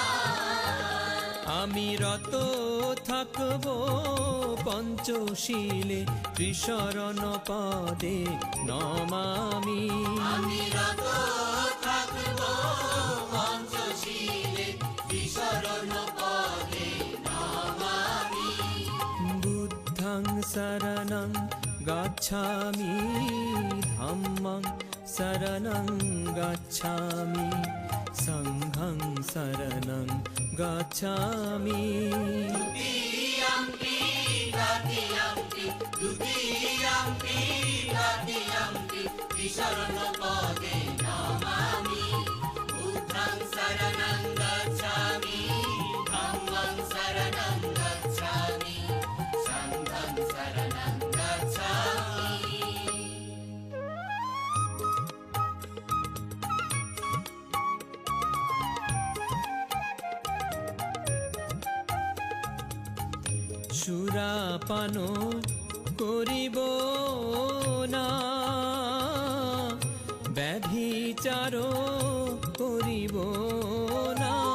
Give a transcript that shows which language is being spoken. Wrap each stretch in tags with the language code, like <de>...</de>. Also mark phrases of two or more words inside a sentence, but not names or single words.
<bn>আমি রত থাকব পঞ্চশীলে ত্রিশরণ পদে নমামি আমি রত থাকব পঞ্চশীলে ত্রিশরণ পদে নমামি</bn> <pi>বুদ্ধং শরণং গচ্ছামি ধম্মং শরণং গচ্ছামি সংঘং শরণং গচ্ছামি द्वितीयम्पि तृतीयम्पि द्वितीयम्पि तृतीयम्पि त्रिशरणपदे नमामि बुद्धं शरणं गच्छामि धम्मं शरणं गच्छामि संघं शरणं गच्छामि</pi> <bn>সুরাপান করিব না ব্যভিচার করিব না</bn>